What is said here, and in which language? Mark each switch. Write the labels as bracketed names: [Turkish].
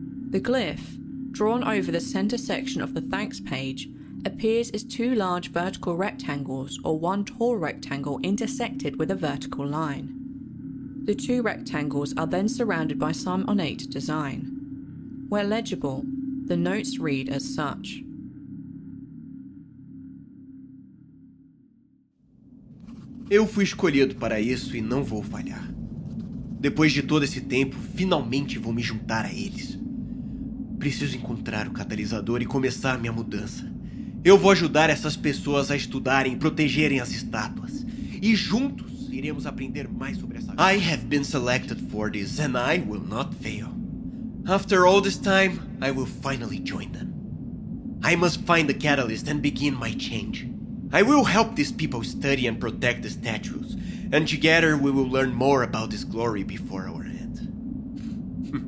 [English] The glyph, drawn over the centre section of the thanks page, appears as 2 large vertical rectangles or 1 tall rectangle intersected with a vertical line. The 2 rectangles are then surrounded by some ornate design. Where legible, the notes read as such. [Portuguese] Eu fui escolhido para isso e não vou falhar. Depois de todo esse tempo, finalmente vou me juntar a eles. Preciso encontrar o catalisador e começar minha mudança. Eu vou ajudar essas pessoas a estudarem e protegerem as estátuas. E juntos iremos aprender mais sobre essa... [English] I have been selected for this and I will not fail. After all this time, I will finally join them. I must find the catalyst and begin my change. I will help these people study and protect the statues, and together we will learn more about this glory before our end.